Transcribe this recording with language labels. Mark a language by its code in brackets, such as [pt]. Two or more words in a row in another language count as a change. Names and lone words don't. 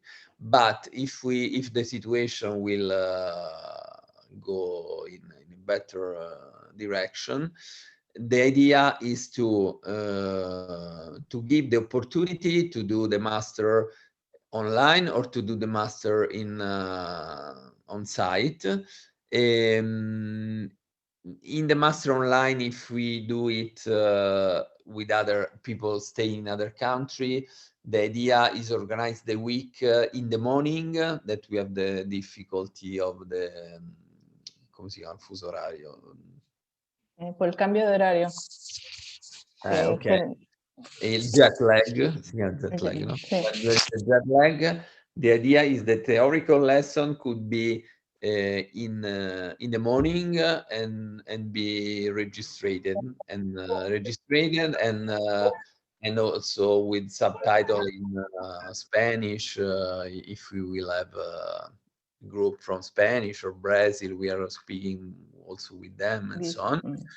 [en] But if the situation will go in a better direction, the idea is to give the opportunity to do the master online or to do the master in on site. In the master online, if we do it with other people staying in other country, the idea is organize the week in the morning, that we have the difficulty of the [it] come si chiama, fuso orario. [es] Por el cambio de horario. Ok. [it] Il [en] jet lag, [it] si chiama [en] jet lag, [it] no? Sì. [en] When there is a jet lag, the idea is the theoretical lesson could be in the morning and be registered and and also with subtitle in Spanish, if we will have a group from Spanish or Brazil, we are speaking also with them and so on.